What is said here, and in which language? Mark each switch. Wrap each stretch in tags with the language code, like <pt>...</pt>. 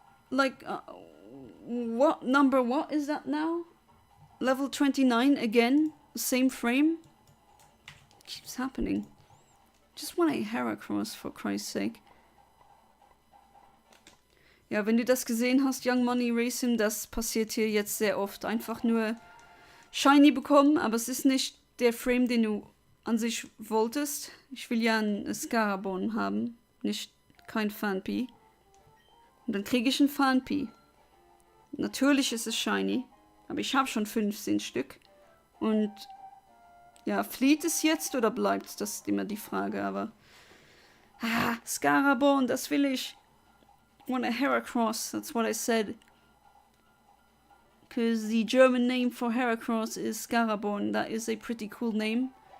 <en>Like, what is that now? Level 29 again? Same frame? Keeps happening. Just want a Heracross, for Christ's sake.</en> <de>Ja, wenn du das gesehen hast, Young Money Racing, das passiert hier jetzt sehr oft. Einfach nur Shiny bekommen, aber es ist nicht der Frame, den du an sich wolltest. Ich will ja einen Scarabon haben, nicht kein Phanpy. Und dann kriege ich einen Phanpy. Natürlich ist es Shiny, aber ich habe schon 15 Stück. Und ja, flieht es jetzt oder bleibt es? Das ist immer die Frage, aber... Ah, Scarabon, das will ich.</de> <en>I want a Heracross, that's what I said. Because the German name for Heracross is Scarabon. That is a pretty cool name.</en>